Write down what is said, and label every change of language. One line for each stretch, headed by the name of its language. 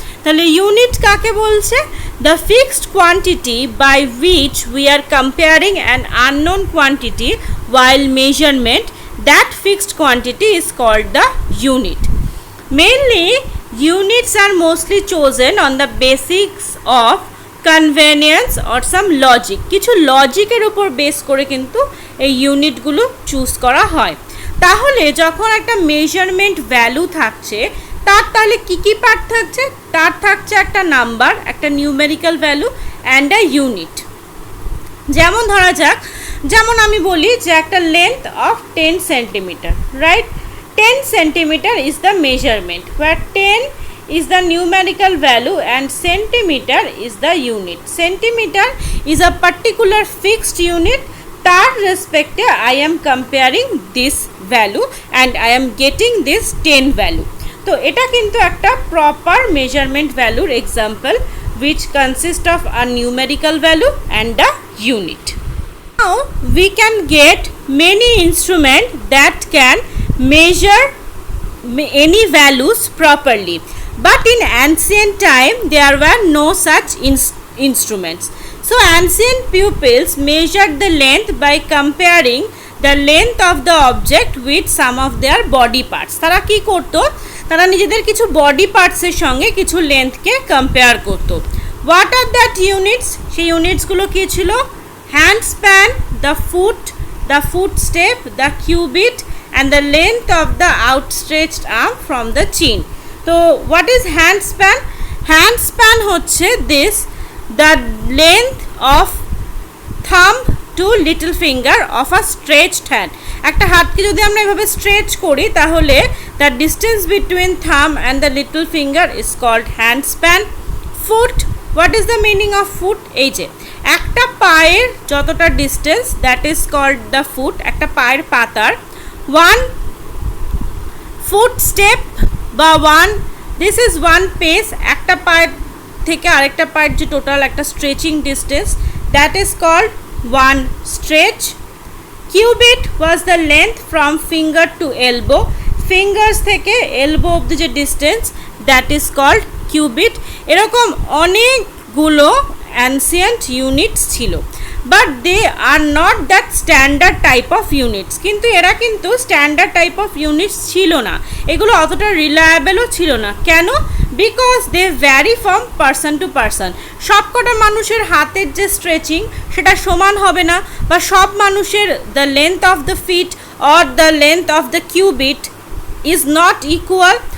Bangla: তাহলে ইউনিট কাকে বলছে?
English: the fixed quantity by which we are comparing an unknown quantity while measurement, that fixed quantity is called the unit. Mainly, units are mostly chosen on the basics of convenience or some logic.
Bangla: কিছু লজিকের উপর base করে কিন্তু এই ইউনিটগুলো choose করা হয়। তাহলে যখন একটা মেজারমেন্ট ভ্যালু থাকছে, তার তাহলে কী পার্ট থাকছে? তার থাকছে একটা নাম্বার, একটা numerical value and a unit. যেমন ধরা যাক, যেমন আমি বলি যে একটা length of 10 centimetre, right?
English: 10 centimeter is the measurement, where 10 is the numerical value and centimeter is the unit. Centimeter is a particular fixed unit.
Bangla: তার রেসপেক্টে
English: I am comparing this value and I am getting this 10 value.
Bangla: তো এটা কিন্তু একটা
English: proper measurement value example which consists of a numerical value and a unit. Now we can get many instruments that can measure any values properly, but in ancient time there were no such instruments. So ancient pupils measured the length by comparing the length of the object with some of their body parts.
Bangla: তারা কি করতো? তারা নিজেদের কিছু body পার্টসের সঙ্গে কিছু লেন্থকে compare করতো।
English: What are that units?
Bangla: সেই ইউনিটসগুলো কি ছিল?
English: Hand span, the foot step, the cubit and the length of the outstretched arm from the chin. So what is hand span? Hand span হচ্ছে this, the length of thumb to little finger of a stretched hand.
Bangla: একটা হাতকে যদি আমরা এভাবে stretch করি তাহলে
English: the distance between thumb and the little finger is called hand span. Foot, what is the meaning of foot?
Bangla: এই যে একটা পায়ের যতটা distance,
English: that is called the foot,
Bangla: একটা পায়ের পাতার।
English: one foot step বা this is one pace,
Bangla: একটা পায়ের থেকে আরেকটা পায়ের যে টোটাল একটা stretching distance,
English: that is called one stretch. Cubit was the length from finger to elbow,
Bangla: fingers থেকে elbow অবধি যে distance,
English: that is called cubit.
Bangla: এরকম অনেকগুলো অ্যানসিয়েন্ট ইউনিটস ছিল,
English: But they are not that standard type of units.
Bangla: কিন্তু এরা কিন্তু standard type of units ছিল না, এগুলো অতটা রিলায়েবলও ছিল না। কেন?
English: Because they vary from person to person.
Bangla: সবকটা মানুষের হাতের যে স্ট্রেচিং সেটা সমান হবে না, বা সব মানুষের
English: The length of the feet or the length of the cubit is not equal.